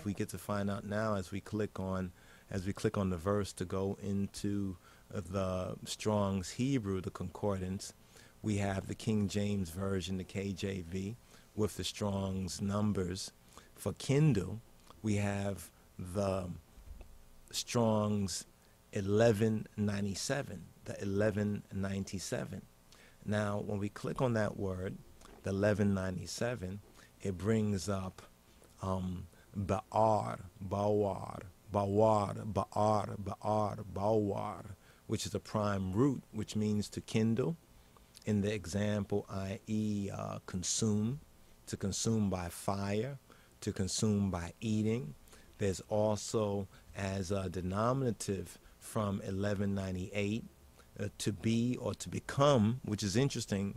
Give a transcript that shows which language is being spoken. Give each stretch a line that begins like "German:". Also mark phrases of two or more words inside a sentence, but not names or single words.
English: We get to find out now, as we click on the verse to go into the Strong's Hebrew, the concordance, we have the King James Version, the KJV, with the Strong's numbers. For Kindle, we have the Strong's 1197, the 1197. Now, when we click on that word, the 1197, it brings up
Hebrew: בער, בער, בער, בער, בער, בער,
English: which is a prime root, which means to kindle. In the example, i.e., consume, to consume by fire, to consume by eating. There's also, as a denominative from 1198, to be or to become, which is interesting.